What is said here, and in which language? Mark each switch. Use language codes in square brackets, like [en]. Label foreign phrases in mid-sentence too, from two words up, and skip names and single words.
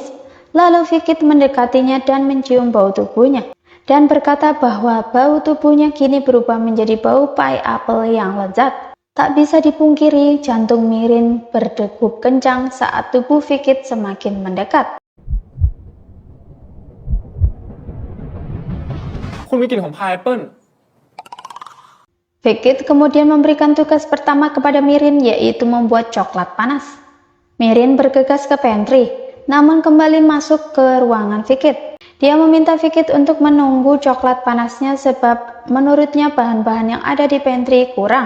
[id] Lalu Vickits mendekatinya dan mencium bau tubuhnya, dan berkata bahwa bau tubuhnya kini berubah menjadi bau [en] pie apple [id] yang lezat. Tak bisa dipungkiri, jantung Mirin berdegup kencang saat tubuh Vickits semakin mendekat. [th] คุณมีกลิ่นของพายแอปเปิ้ล [id] Vickits kemudian memberikan tugas pertama kepada Mirin, yaitu membuat coklat panas. Mirin bergegas ke pantry, namun kembali masuk ke ruangan Vickits. Dia meminta Vickits untuk menunggu coklat panasnya sebab menurutnya bahan-bahan yang ada di pantry kurang.